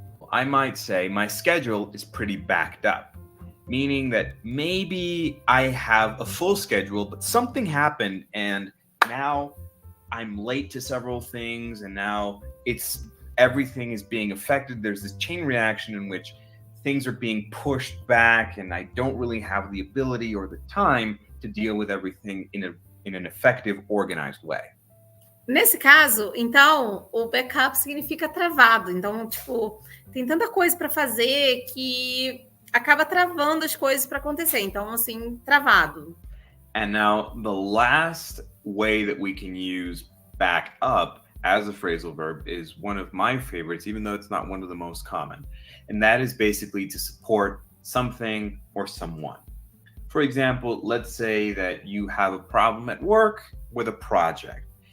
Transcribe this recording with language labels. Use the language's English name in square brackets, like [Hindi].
[English] I might say my schedule is pretty backed up, meaning that maybe I have a full schedule, but something happened and now I'm late to several things and now everything is being affected. There's this chain reaction in which things are being pushed back and I don't really have the ability or the time to deal with everything in an effective, organized way. [Portuguese] Nesse caso, então, o backup significa travado. Então, tipo, tem tanta coisa para fazer que acaba travando as coisas para acontecer. Então, assim, travado. [English] And now the last way that we can use back up as a phrasal verb is one of my favorites, even though it's not one of the most common. And that is basically to support something or someone. For example, let's say that you have a problem at work with a project.